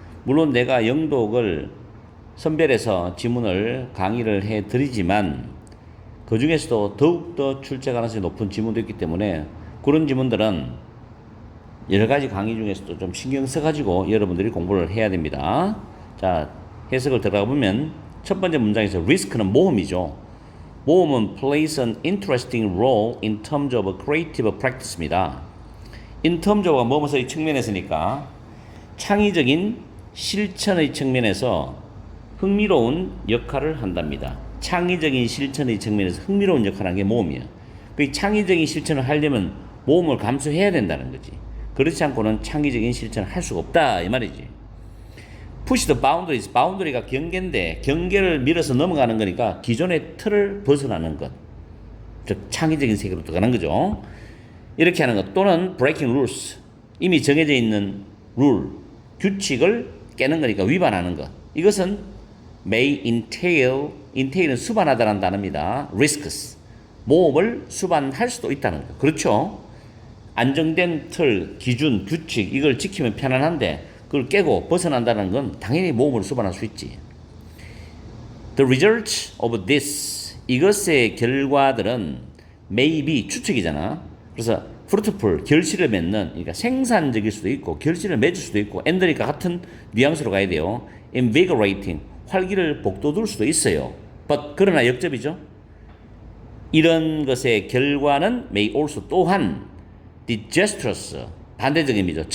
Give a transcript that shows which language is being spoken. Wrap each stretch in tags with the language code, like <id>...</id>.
<ko>물론 내가 영독을 선별해서 지문을 강의를 해드리지만 그 중에서도 더욱더 출제 가능성이 높은 지문도 있기 때문에 그런 지문들은 여러 가지 강의 중에서도 좀 신경 써가지고 여러분들이 공부를 해야 됩니다. 자, 해석을 들어가 보면 첫 번째 문장에서 risk는 모험이죠. 모험은</ko> <en>plays an interesting role in terms of a creative practice입니다.</en> <ko>in terms of가 뭐뭐의 측면에서니까 창의적인 실천의 측면에서 흥미로운 역할을 한답니다. 창의적인 실천의 측면에서 흥미로운 역할을 하는 게 모험이야. 그 창의적인 실천을 하려면 모험을 감수해야 된다는 거지. 그렇지 않고는 창의적인 실천을 할 수가 없다 이 말이지.</ko> <en>push the boundaries,</en> <ko>바운더리가 경계인데 경계를 밀어서 넘어가는 거니까 기존의 틀을 벗어나는 것, 즉 창의적인 세계로 들어가는 거죠. 이렇게 하는 것 또는 breaking rules, 이미 정해져 있는 룰, 규칙을 깨는 거니까 위반하는 것. 이것은 may entail은 수반하다라는 단어입니다. risks, 모험을 수반할 수도 있다는 거. 그렇죠. 안정된 틀, 기준, 규칙 이걸 지키면 편안한데 그걸 깨고 벗어난다는 건 당연히 모험을 수반할 수 있지.</ko> <en>The result of this,</en> <ko>이것의 결과들은 may be, 추측이잖아. 그래서 fruitful, 결실을 맺는, 그러니까 생산적일 수도 있고 결실을 맺을 수도 있고 and니까 같은 뉘앙스로 가야 돼요. invigorating, 활기를 북돋울 수도 있어요. but, 그러나 역접이죠. 이런 것의 결과는 may also 또한 disastrous, 반대적인 의미죠.</ko>